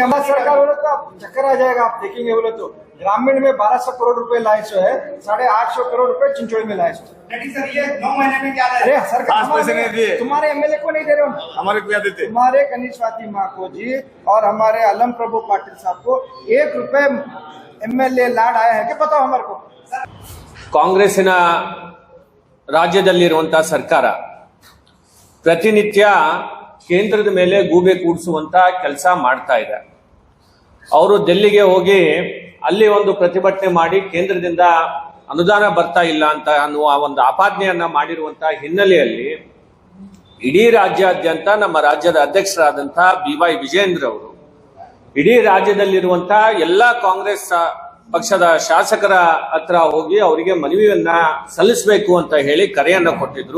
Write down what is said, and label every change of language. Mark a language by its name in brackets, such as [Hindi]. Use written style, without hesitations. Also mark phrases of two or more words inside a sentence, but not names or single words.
[Hindi] हमारी सरकार बोले तो आप चक्कर आ जाएगा, आप देखेंगे बोले तो ग्रामीण में 1200 करोड़ रुपए लाए सो है, 850 करोड़ रुपए चिंचोड़ी में लाए सो। सर ये 9 महीने में क्या लाए? अरे सरकार पैसे नहीं दिए, तुम्हारे एमएलए को नहीं दे रहे हो, हमारे को क्या देते? तुम्हारे कनीज फातिमा को जी और हमारे अलम प्रभु पाटिल साहब को 1 रुपए एमएलए लाड आया है क्या बताओ हमारे को? [Kannada] ಕಾಂಗ್ರೆಸ್ಸಿನ ರಾಜ್ಯದಲ್ಲಿರುವಂತಹ ಸರ್ಕಾರ ಪ್ರತಿನಿತ್ಯ ಕೇಂದ್ರದ ಮೇಲೆ ಗೂಬೆ ಕೂಡಿಸುವಂತ ಕೆಲಸ ಮಾಡ್ತಾ ಇದೆ. ಅವರು ಡೆಲ್ಲಿಗೆ ಹೋಗಿ ಅಲ್ಲಿ ಒಂದು ಪ್ರತಿಭಟನೆ ಮಾಡಿ ಕೇಂದ್ರದಿಂದ ಅನುದಾನ ಬರ್ತಾ ಇಲ್ಲ ಅಂತ ಅನ್ನುವ ಒಂದು ಆಪಾದನೆಯನ್ನ ಮಾಡಿರುವಂತಹ ಹಿನ್ನೆಲೆಯಲ್ಲಿ ಇಡೀ ರಾಜ್ಯಾದ್ಯಂತ ನಮ್ಮ ರಾಜ್ಯದ ಅಧ್ಯಕ್ಷರಾದಂತಹ BY ವಿಜೇಂದ್ರ ಅವರು ಇಡೀ ರಾಜ್ಯದಲ್ಲಿರುವಂತಹ ಎಲ್ಲಾ ಕಾಂಗ್ರೆಸ್ ಪಕ್ಷದ ಶಾಸಕರ ಹತ್ರ ಹೋಗಿ ಅವರಿಗೆ ಮನವಿಯನ್ನ ಸಲ್ಲಿಸಬೇಕು ಅಂತ ಹೇಳಿ ಕರೆಯನ್ನ ಕೊಟ್ಟಿದ್ರು.